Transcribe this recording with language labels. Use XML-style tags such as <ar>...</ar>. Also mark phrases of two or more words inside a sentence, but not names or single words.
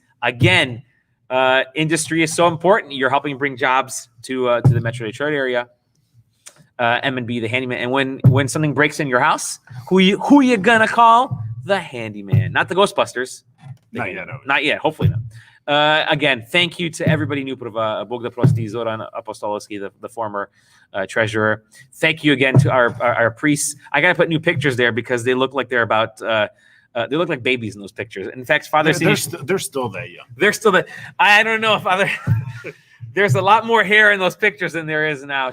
<en>Again, industry is so important. You're helping bring jobs to the Metro Detroit area. M&B, the handyman. And when something breaks in your house, who you gonna call? The handyman, not the Ghostbusters. Not yet. Not yet. Hopefully not. Again, thank you to everybody new.</en> <mk>Bog da prosti, Zoran Apostolowski,</mk> <en>the former treasurer. Thank you again to our priests. I gotta put new pictures there because they look like they're about. They look like babies in those pictures. In fact, Father, they're still that young. They're still that. I don't know, Father. There's a lot more hair in those pictures than there is now.</en>